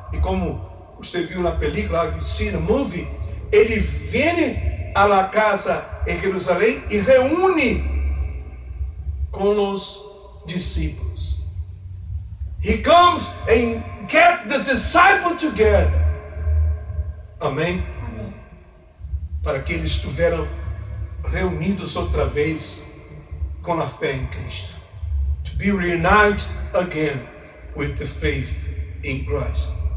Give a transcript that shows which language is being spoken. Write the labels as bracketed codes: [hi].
[pt] E como você viu na película, [en] you see the movie, [pt] ele vem à la casa em Jerusalém e reúne com os discípulos. [en] He comes and get the disciples together. [pt] Amém? Amém. Para que eles estiveram reunidos outra vez com a fé em Cristo. [en] To be reunited again with the faith in Christ.